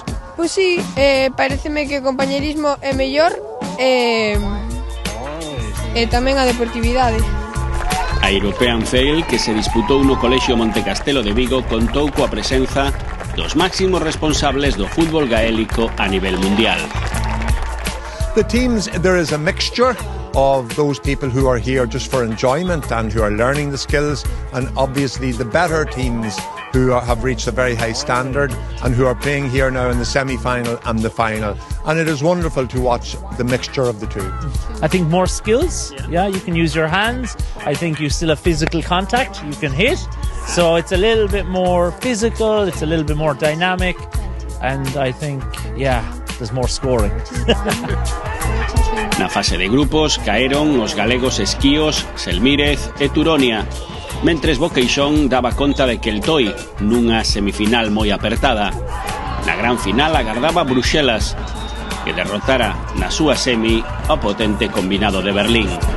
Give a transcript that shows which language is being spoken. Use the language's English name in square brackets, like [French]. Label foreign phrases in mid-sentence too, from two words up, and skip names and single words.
[Galician] Pois sí, pareceme que o compañerismo é mellor e tamén a deportividade. A European Fail, que se disputou no Colexio Montecastelo de Vigo, contou coa presenza dos máximos responsables do fútbol gaélico a nivel mundial. [English] The teams, there is a mixture of those people who are here just for enjoyment and who are learning the skills, and obviously the better teams who have reached a very high standard and who are playing here now in the semi-final and the final. And it is wonderful to watch the mixture of the two. I think more skills, you can use your hands. I think you still have physical contact, you can hit. So it's a little bit more physical, it's a little bit more dynamic, and I think, there's more scoring. [Galician] Na fase de grupos caeron os galegos Esquíos, Xelmírez e Turonia, mentres Boqueixón daba conta de Queltoi nunha semifinal moi apertada. Na gran final agardaba Bruxelas, que derrotara na súa semi ao potente combinado de Berlín.